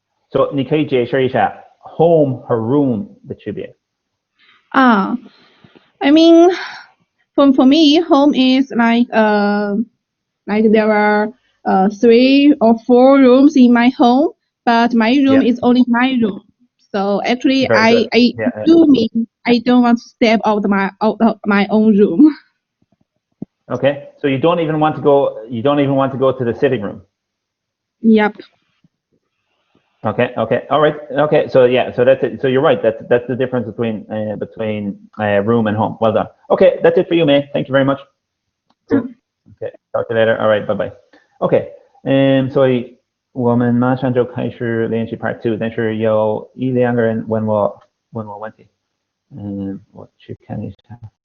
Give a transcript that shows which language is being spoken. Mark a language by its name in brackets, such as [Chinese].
[Chinese] So 你可以解释一下 home 和 room 的区别。 [English] I mean, for me, home is like there are 3 or 4 rooms in my home, but my room is only my room. So actually, I do mean I don't want to step out of my own room. Okay, so you don't even want to go to the sitting room. Yep. Okay, all right, okay, so yeah, so that's it. So you're right, that's the difference between room and home. Well done. Okay, that's it for you, May. Thank you very much. Cool. Okay, talk to you later. All right, bye bye. [Chinese] Okay, 所以我们马上就开始练习 Part 2，但是有一两个人问我问题，我去看一下。